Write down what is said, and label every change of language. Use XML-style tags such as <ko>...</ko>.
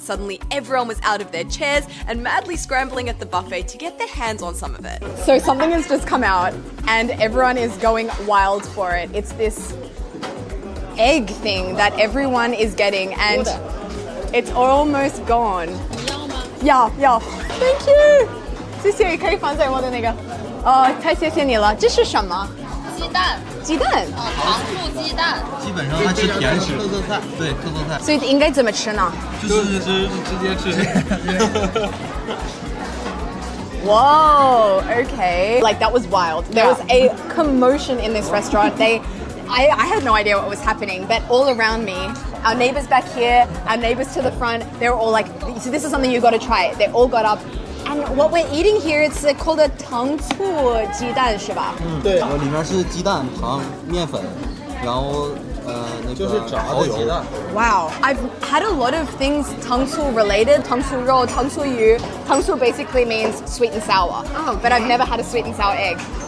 <en>Suddenly, everyone was out of their chairs and madly scrambling at the buffet to get their hands on some of it. So something has just come out, and everyone is going wild for it. It's this egg thing that everyone is getting, and it's almost gone. Yeah. Thank you.</en> <zh>谢谢，可以放在我的那个。太谢谢你了。这是什么？鸡蛋，鸡蛋。糖醋鸡蛋。基本上它吃甜食，特色菜，对，特色菜，所以应该怎么吃呢？就是直接吃。</zh> <en>Whoa, okay. Like that was wild. There was a commotion in this restaurant. I had no idea what was happening, but all around me, our neighbors back here, our neighbors to the front, they were all like, so this is something you got to try. They all got up. And what we're eating here, it's called a</en> <zh>糖醋鸡蛋是吧？对，里面是鸡蛋、糖、面粉，然后那就是个炸蚝油的鸡蛋。</zh> <en>Wow, I've had a lot of things tangsu related, tangsu ro, tangsu yu. Tangsu basically means sweet and sour. Oh, okay. But I've never had a sweet and sour egg.</en>